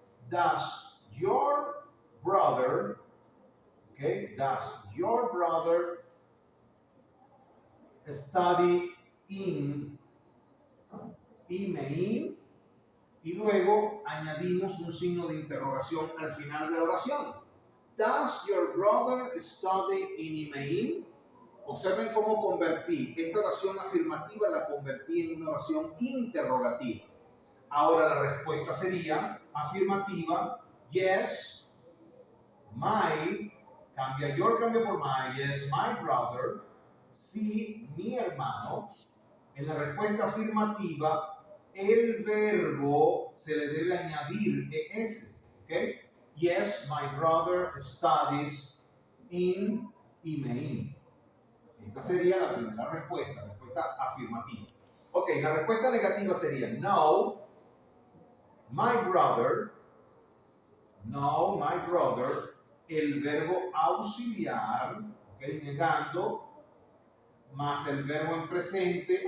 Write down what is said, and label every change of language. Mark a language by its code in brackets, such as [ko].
[en] Does your brother, okay, does your brother study in Imein? [es] Y luego añadimos un signo de interrogación al final de la oración. [en] Does your brother study in Imein? [es] Observen cómo convertí esta oración afirmativa, la convertí en una oración interrogativa. Ahora la respuesta sería afirmativa, yes, my, cambia your, cambia por my, [en] yes, my brother, [es] sí, mi hermano. En la respuesta afirmativa, el verbo se le debe añadir ES, ¿ok? [en] Yes, my brother studies in Imein. [es] Esta sería la primera respuesta afirmativa. Ok, la respuesta negativa sería [en] no, my brother No, my brother. [es] El verbo auxiliar, [en] ¿okay? [es] Negando, más el verbo en presente.